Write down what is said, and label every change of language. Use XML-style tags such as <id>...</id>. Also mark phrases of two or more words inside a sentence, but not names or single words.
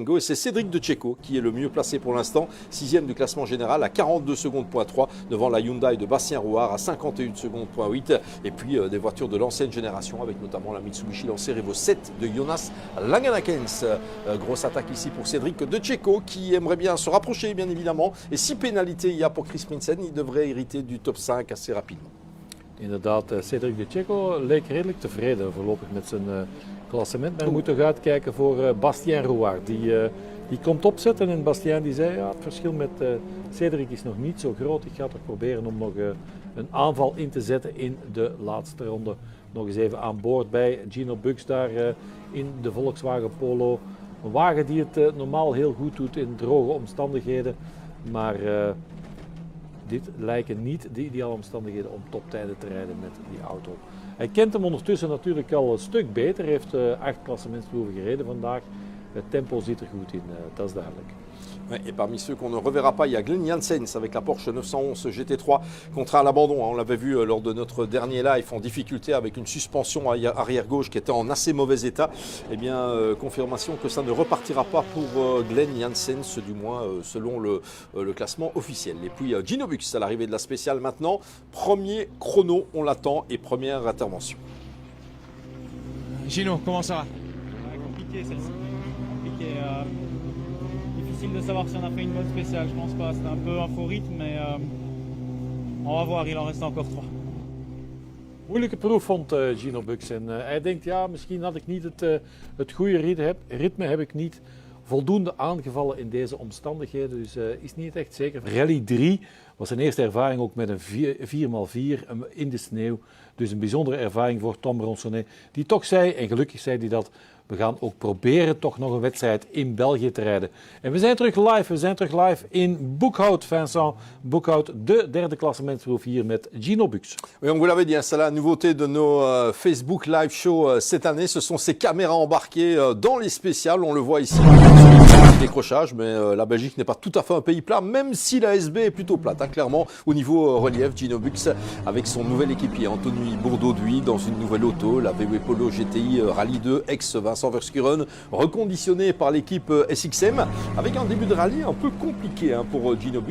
<fr>Et c'est Cédric De Cecco qui est le mieux placé pour l'instant, 6e du classement général à 42 secondes, point 3, devant la Hyundai de Bastien Rouard à 51 secondes, point 8. Et puis des voitures de l'ancienne génération avec notamment la Mitsubishi Lancer Evo 7 de Jonas Langenakens. Grosse attaque ici pour Cédric De Cecco qui aimerait bien se rapprocher bien évidemment. Et si pénalité il y a pour Chris Prinsen, il devrait hériter du top 5 assez rapidement.</fr> <nl>Inderdaad, Cédric De Cecco leek redelijk tevreden voorlopig met zijn klassement. Maar we moeten toch uitkijken voor Bastien Rouard. Die komt opzetten en Bastien die zei, ja, het verschil met Cédric is nog niet zo groot. Ik ga toch proberen om nog een aanval in te zetten in de laatste ronde. Nog eens even aan boord bij Gino Bux daar in de Volkswagen Polo. Een wagen die het normaal heel goed doet in droge omstandigheden. Maar dit lijken niet de ideale omstandigheden om toptijden te rijden met die auto. Hij kent hem ondertussen natuurlijk al een stuk beter. Hij heeft 8 klassementsproeven gereden vandaag. Het tempo zit er goed in, dat is duidelijk.</nl> <fr>Et parmi ceux qu'on ne reverra pas, il y a Glenn Janssens avec la Porsche 911 GT3 contraint à l'abandon. On l'avait vu lors de notre dernier live en difficulté avec une suspension arrière gauche qui était en assez mauvais état. Eh bien, confirmation que ça ne repartira pas pour Glenn Janssens, du moins selon le classement officiel. Et puis Gino Bux à l'arrivée de la spéciale maintenant. Premier chrono, on l'attend, et première intervention. Gino, comment ça va? Compliqué celle-ci. Compliqué. Difficile de savoir si on a fait une bonne spéciale, je pense pas. C'était un peu un faux rythme, mais on va voir, il en reste encore 3.</fr> <nl>Moeilijke proef vond Gino Bux en hij denkt, ja, misschien had ik niet het goede ritme, heb ik niet voldoende aangevallen in deze omstandigheden, dus is niet echt zeker. Rally 3 was zijn eerste ervaring ook met een 4x4 in de sneeuw, dus een bijzondere ervaring voor Tom Bronsonnet, die toch zei, en gelukkig zei hij dat, we gaan ook proberen toch nog een wedstrijd in België te rijden. En we zijn terug live in Boekhout, Vincent Boekhout, de derde klassementsproef hier met Gino Bux.</nl> <fr>Oui, on vous l'avait dit, c'est la nouveauté de nos Facebook Live Show cette année. Ce sont ces caméras embarquées dans les spéciales. On le voit ici, petit décrochage, mais la Belgique n'est pas tout à fait un pays plat, même si la SB est plutôt plate, hein, clairement. Au niveau relief, Gino Bux avec son nouvel équipier, Anthony Bourdauduit, dans une nouvelle auto, la VW Polo GTI Rallye 2, ex-Vincent Verschuren, reconditionné par l'équipe SXM, avec un début de rallye un peu compliqué hein, pour Gino Bux.</fr>